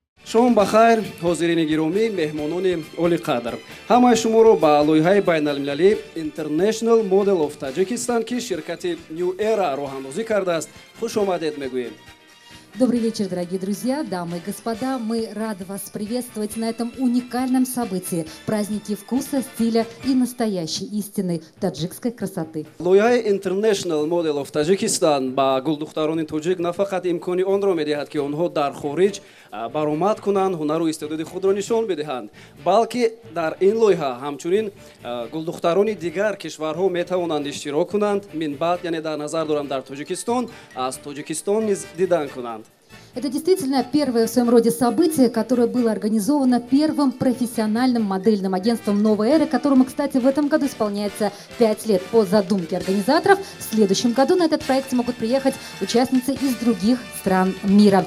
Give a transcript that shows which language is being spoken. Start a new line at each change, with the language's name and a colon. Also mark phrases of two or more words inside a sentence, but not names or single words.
Tajik: شام بخیر حاضرین گرامی مهمانان عالی قدر همه شما رو با لایحه بین المللی International Model of Tajikistan که شرکت New Era راه اندازی کرده است خوش آمدید میگوییم.
Russian: Добрый вечер, дорогие друзья, дамы и господа. Мы рады вас приветствовать на этом уникальном событии – празднике вкуса, стиля и настоящей истинной таджикской красоты.
Tajik: لایحه International Model of Tajikistan با گلدختران تاجیک نه فقط امکانی آن را می‌دهد که آنها در خارج برآمد کنند، هنر و استعداد خود را نشان بدهند، بلکه در این لایحه همچنین گلدختران دیگر کشورها می‌توانند اشتراک کنند. من بعد یعنی در نظر دارم در تاجیکستان از تاجیکستان نیز دیدن کنند.
Russian: Это действительно первое в своем роде событие, которое было организовано первым профессиональным модельным агентством «Новая эра», которому, кстати, в этом году исполняется 5 лет по задумке организаторов. В следующем году на этот проект могут приехать участницы из других стран мира.